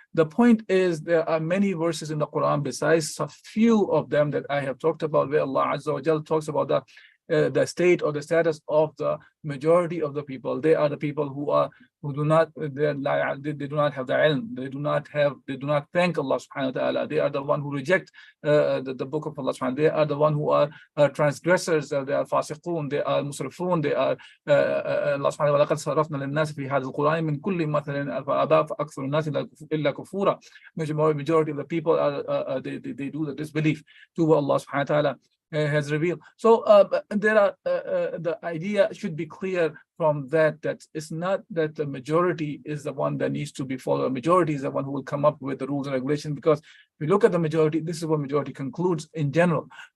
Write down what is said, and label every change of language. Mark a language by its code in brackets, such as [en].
[en] The point is there are many verses in the Quran besides a few of them that I have talked about, where Allah Azza wa Jalla talks about the state or the status of the majority of the people. They are the people who do not have the ilm. They do not thank Allah subhanahu wa ta'ala. They are the one who reject the book of Allah subhanahu wa ta'ala. They are the one who are transgressors. They are fasiqun. They are musrifun. They are Allah subhanahu wa ta'ala [ar] صرفنا للناس في هذا القرآن من كل مثل فأبى فأكثر الناس إلا كفورا. [en] Majority of the people are they do the disbelief to what Allah subhanahu wa ta'ala has revealed. So there are the idea should be clear from that it's not that the majority is the one that needs to be followed. A majority is the one who will come up with the rules and regulations, because if we look at the majority, this is what majority concludes in general.